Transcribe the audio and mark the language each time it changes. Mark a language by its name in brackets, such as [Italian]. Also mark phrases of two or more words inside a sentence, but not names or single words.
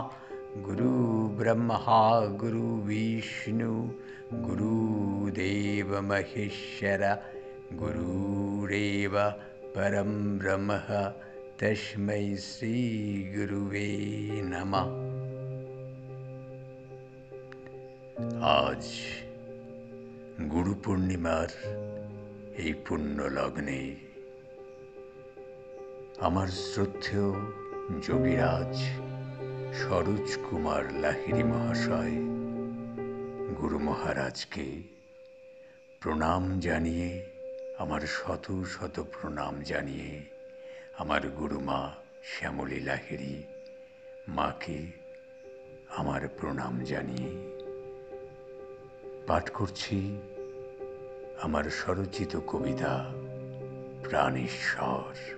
[Sanskrit] गुरुर्ब्रह्मा गुरुर्विष्णु गुरुदेव महेश्वर गुरुरेव परं ब्रह्म तस्मै श्रीगुरुवे नमः। [Bangla] আজ গুরু পূর্ণিমার এই পুণ্য লগ্নে আমার শ্রদ্ধেয় যোগীরাজ সরোজ কুমার লাহিড়ী মহাশয় গুরু মহারাজকে প্রণাম জানিয়ে, আমার শত শত প্রণাম জানিয়ে, আমার গুরুমা শ্যামলী লাহিড়ী মাকে আমার প্রণাম জানিয়ে পাঠ করছি আমার স্বরচিত কবিতা প্রাণেশ্বর।